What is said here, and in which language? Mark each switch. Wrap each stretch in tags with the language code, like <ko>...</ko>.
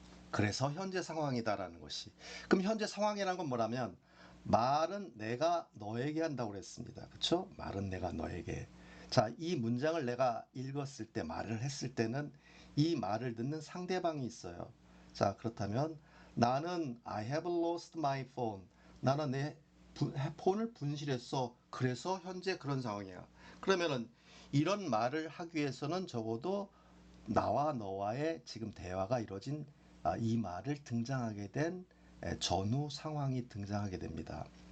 <ko>그래서 현재 상황이다라는 것이. 그럼 현재 상황이라는 건 뭐라면 말은 내가 너에게 한다고 그랬습니다. 그렇죠? 말은 내가 너에게. 이 문장을 내가 읽었을 때 말을 했을 때는 이 말을 듣는 상대방이 있어요. 그렇다면 나는</ko> <en>I have lost my phone.</en> <ko>나는 내 폰을 분실했어. 그래서 현재 그런 상황이야. 그러면은 이런 말을 하기 위해서는 적어도 나와 너와의 지금 대화가 이루어진 이 말을 등장하게 된 전후 상황이 등장하게 됩니다.</ko>